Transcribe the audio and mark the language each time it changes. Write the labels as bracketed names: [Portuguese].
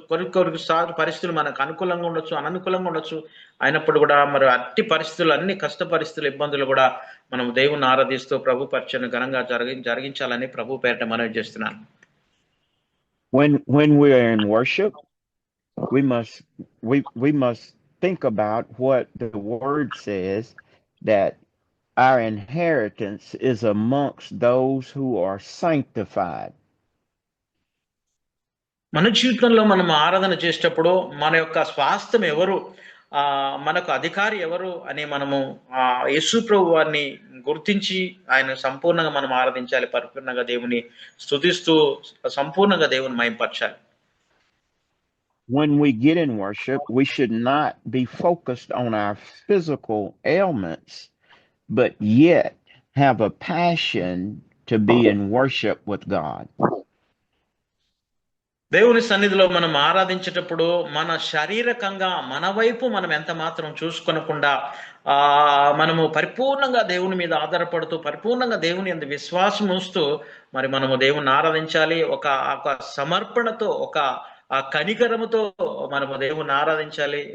[Telugu] కొన్ని సార్లు పరిస్థితులు మనకు అనుకూలంగా ఉండొచ్చు, అననుకూలంగా ఉండొచ్చు. అయినప్పుడు కూడా మరి అట్టి పరిస్థితులు, అన్ని కష్ట పరిస్థితులు, ఇబ్బందులు కూడా మనం దేవుని ఆరాధిస్తూ ప్రభు పరిచయం ఘనంగా జరిగించాలని ప్రభు పేరిట మనవి చేస్తున్నాను. [English] When we are in worship, we must think about what the word says, that our inheritance is amongst those who are sanctified. [Telugu] మన జీవితంలో మనం ఆరాధన చేసేటప్పుడు మన యొక్క స్వాస్థ్యం ఎవరు, మనకు అధికారి ఎవరు అని మనము యేసు ప్రభు వారిని గుర్తించి ఆయన సంపూర్ణంగా మనం ఆరాధించాలి. పరిపూర్ణంగా దేవుని స్తుతిస్తూ సంపూర్ణంగా దేవుని మహిమపరచాలి. [English] When we get in worship, we should not be focused on our physical ailments, but yet have a passion to be in worship with God. [Telugu] దేవుని సన్నిధిలో మనం ఆరాధించేటప్పుడు మన శారీరకంగా మన వైపు మనం ఎంత మాత్రం చూసుకొనకుండా మనము పరిపూర్ణంగా దేవుని మీద ఆధారపడుతూ పరిపూర్ణంగా దేవుని యందు విశ్వాసం ఉంచుతూ మరి మనము దేవుని ఆరాధించాలి. ఒక సమర్పణతో, ఒక కనికరముతో మనము దేవుని ఆరాధించాలి.